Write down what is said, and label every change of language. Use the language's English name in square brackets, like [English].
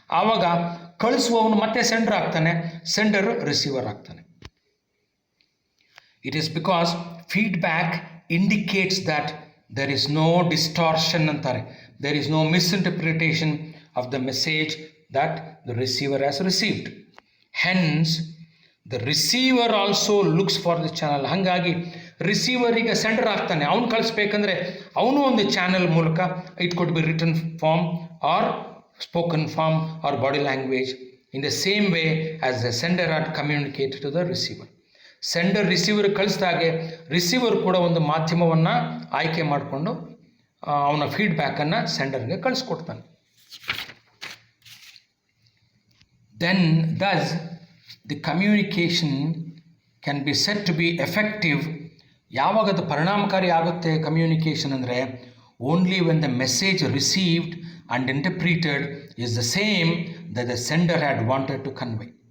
[Kannada] ಆವಾಗ ಕಳಿಸುವವನು ಮತ್ತೆ ಸೆಂಡರ್ ಆಗ್ತಾನೆ, ಸೆಂಡರ್ ರಿಸೀವರ್ ಆಗ್ತಾನೆ. [English] It is because feedback indicates that there is no distortion ಅಂತಾರೆ, there is no misinterpretation of the message that the receiver has received. Hence, the receiver also looks for the channel. [Kannada] ಹಾಗಾಗಿ receiver ಈಗ sender ಆಗ್ತಾನೆ. ಅವನು ಕಳಿಸ್ಬೇಕಂದ್ರೆ ಅವನು ಒಂದು channel ಮೂಲಕ, [English] It could be written form or spoken form or body language in the same way as the sender are communicated to the receiver. [Kannada] Sender receiver ಕಳಿಸಿದಾಗೆ receiver ಕೂಡ ಒಂದು ಮಾಧ್ಯಮವನ್ನು ಆಯ್ಕೆ ಮಾಡಿಕೊಂಡು ಅವನ ಫೀಡ್ಬ್ಯಾಕನ್ನು ಸೆಂಡರ್ಗೆ ಕಳಿಸ್ಕೊಡ್ತಾನೆ. [English] Then thus the communication can be said to be effective. [Kannada] ಯಾವಾಗ ಅದು ಪರಿಣಾಮಕಾರಿ ಆಗುತ್ತೆ ಕಮ್ಯುನಿಕೇಷನ್ ಅಂದರೆ, [English] Only when the message received and interpreted is the same that the sender had wanted to convey.